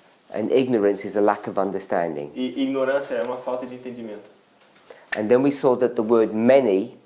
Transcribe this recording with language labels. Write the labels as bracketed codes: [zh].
[en] And ignorance is a lack of understanding. [pt] E ignorância é uma falta de entendimento. [en] And then we saw that the word many